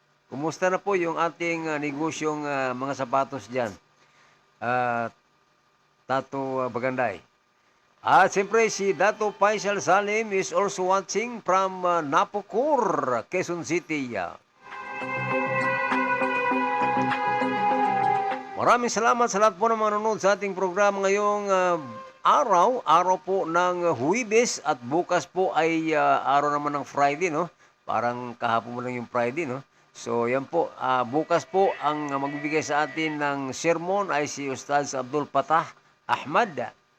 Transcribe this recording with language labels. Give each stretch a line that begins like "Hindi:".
Filipino: Kumusta na po yung ating negosyong mga sapatos dyan? Tato Baganday. At siyempre,
English: si Dato Faisal Salim is also watching from Napocor, Quezon City.
Filipino: Maraming salamat sa lahat po ng mga nanonood sa ating programa ngayong araw po ng Huwebes at bukas po ay araw naman ng Friday, no? Parang kahapon mo lang yung Friday, no? So, yan po. Bukas po ang magbibigay sa atin ng sermon ay si Ustaz Abdul Patah Ahmad.